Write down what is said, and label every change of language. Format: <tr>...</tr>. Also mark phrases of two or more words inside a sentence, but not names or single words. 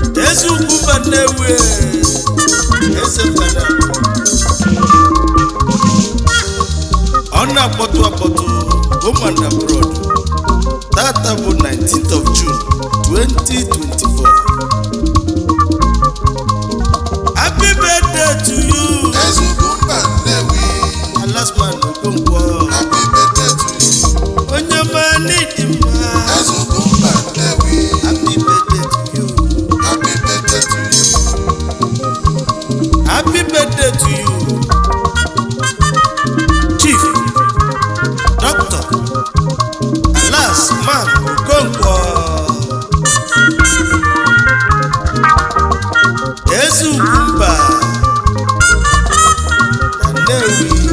<ig>Eze ugwu mba Nnewi, eze mba na-abụ. Ọ na-akpọtụ akpọtụ,</ig> <en>home and abroad.</en> <ig>Tata bụ</ig> <en>nineteenth of June, twenty twenty-four. Happy birthday to you.</en> <ig>Ezugbo mba Nnewi. Alasman Okonkwo.</ig> <en>Happy birthday to you.</en> <ig>Onye ọma n'ịdị mma. Ezugbo mba Nnewi.</ig> <en>Happy birthday to you. Happy birthday to you. Happy birthday to you, Chief Doctor Alas Man Okonkwo.</en> <ig>Eze Ugwumba na Nnewi.</ig>